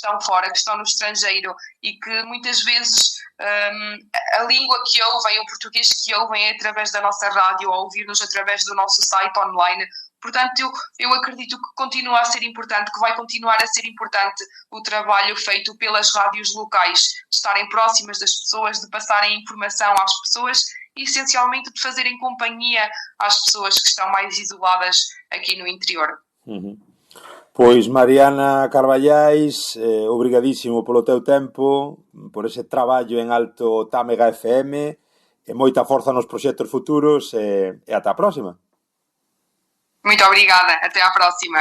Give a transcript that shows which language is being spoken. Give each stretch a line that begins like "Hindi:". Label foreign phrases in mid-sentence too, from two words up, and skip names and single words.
Portuguese: estão fora, que estão no estrangeiro e que muitas vezes a língua que ouvem, o português que ouvem é através da nossa rádio, ou ouvir-nos através do nosso site online, Portanto, eu acredito que continua a ser importante, que vai continuar a ser importante o trabalho feito pelas rádios locais, de estarem próximas das pessoas, de passarem informação às pessoas e, essencialmente, de fazerem companhia às pessoas que estão mais isoladas aqui no interior.
Galician: Pois, Mariana Carballais, obrigadísimo polo teu tempo, por ese traballo en Alto Támega FM, e moita forza nos proxectos futuros, e ata a próxima.
Portuguese: Muito obrigada, até à próxima.